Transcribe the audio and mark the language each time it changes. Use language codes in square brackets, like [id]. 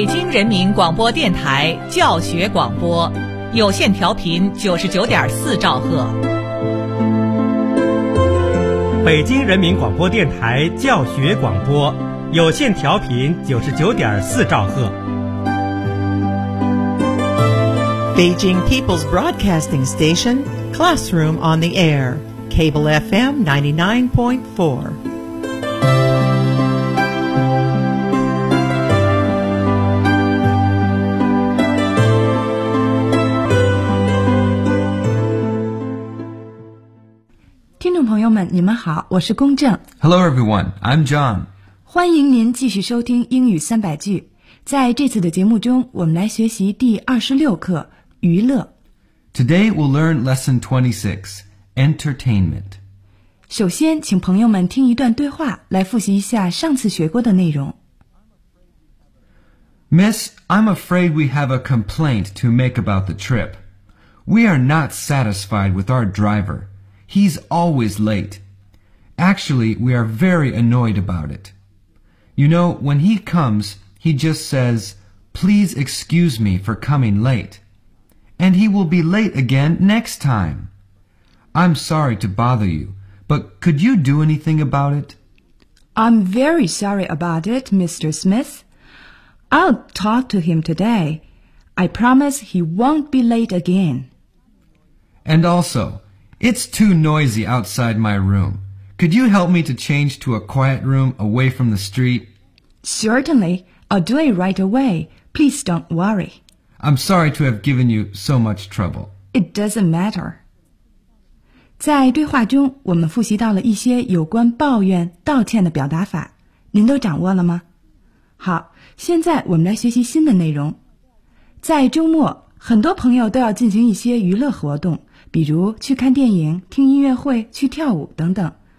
[zh] 人民广播电台教学广播，有线调频99.4兆赫。北京人民广播电台教学广播，有线调频99.4兆赫。 [en] Beijing People's Broadcasting Station, Classroom on the Air, Cable FM 99.4. [zh] 你们好，我是龚正。 [en] Hello everyone, I'm John. [zh] 欢迎您继续收听英语三百句。在这次的节目中，我们来学习第26课，娱乐。 [en] Today we'll learn lesson 26, entertainment. [zh] 首先，请朋友们听一段对话，来复习一下上次学过的内容。 [en] Miss, I'm afraid we have a complaint to make about the trip. We are not satisfied with our driver. He's always late. Actually, we are very annoyed about it. You know, when he comes, he just says, please excuse me for coming late. And he will be late again next time. I'm sorry to bother you, but could you do anything about it? I'm very sorry about it, Mr. Smith. I'll talk to him today. I promise he won't be late again. And also... It's too noisy outside my room. Could you help me to change to a quiet room away from the street? Certainly. I'll do it right away. Please don't worry. I'm sorry to have given you so much trouble. It doesn't matter. [zh] 在对话中，我们复习到了一些有关抱怨、道歉的表达法。您都掌握了吗？好，现在我们来学习新的内容。在周末，很多朋友都要进行一些娱乐活动。比如去看电影、听音乐会、去跳舞等等。